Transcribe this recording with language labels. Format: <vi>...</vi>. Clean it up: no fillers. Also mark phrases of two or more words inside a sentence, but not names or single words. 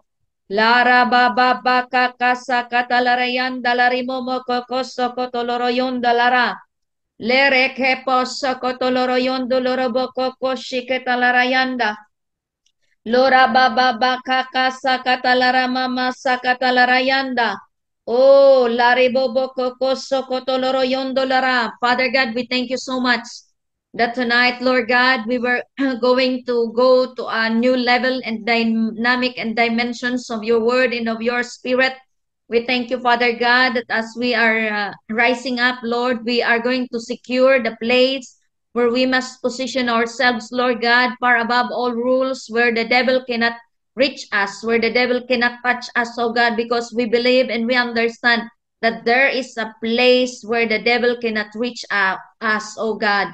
<en>Lara baba baka sakata larayanda lare momo koko sokoto loroyondo lara. Lere kepo sokoto loroyondo loro boko shiketa larayanda. Lora baba baka sakatalara mama sakatalarayanda. Oh, Lari Bobo Kokoso Kotoloro Yondolara. Father God, we thank you so much that tonight, Lord God, we were going to go to a new level and dynamic and dimensions of your word and of your spirit. We thank you, Father God, that as we are rising up, Lord, we are going to secure the place where we must position ourselves, Lord God, far above all rules, where the devil cannot reach us, where the devil cannot touch us, oh God, because we believe and we understand that there is a place where the devil cannot reach us, oh God.</en>